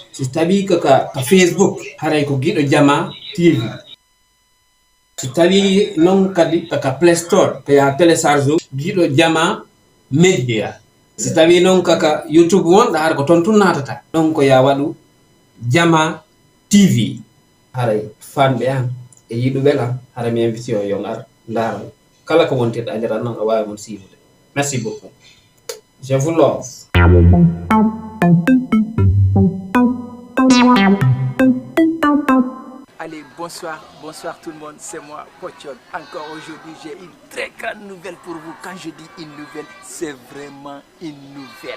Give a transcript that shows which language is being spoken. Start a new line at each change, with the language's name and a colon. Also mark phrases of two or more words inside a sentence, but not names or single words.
Fula: so tawi ka Facebook haray ko giɗo Jama TV so tawi non kadi ka Play Store ko ya télécharge giɗo Jama Media so tawi non kaka YouTube wonɗa har ko ton tun natata ɗon ko ya waɗu Jama TV haray fanɓe an e yiɗuɓe am hara mi invité o yo ngar ndara kala ko wontirɗa a jaran noon a wawi mon siiwude.
French: Merci beaucoup, je vous love. Allez, bonsoir tout le monde, c'est moi, Pochon. Encore aujourd'hui, j'ai une très grande nouvelle pour vous. Quand je dis une nouvelle, c'est vraiment une nouvelle.